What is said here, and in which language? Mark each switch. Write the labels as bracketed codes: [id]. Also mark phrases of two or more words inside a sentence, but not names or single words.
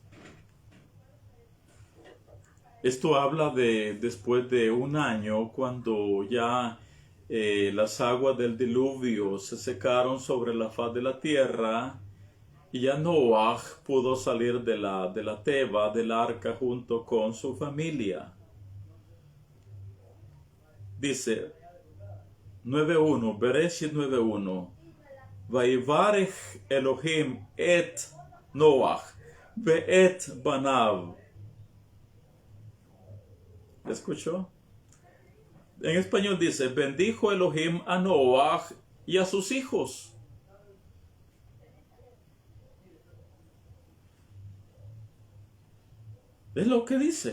[es] Esto habla de después de un año, cuando ya las aguas del diluvio se secaron sobre la faz de la tierra, y ya Noah pudo salir de la teba, del arca, junto con su familia. Dice 9:1, Bereshit 9:1. [he] ויברך אלהים את נח ואת בניו. [es] ¿Escuchó? En español dice, bendijo Elohim a Noach y a sus hijos. Es lo que dice.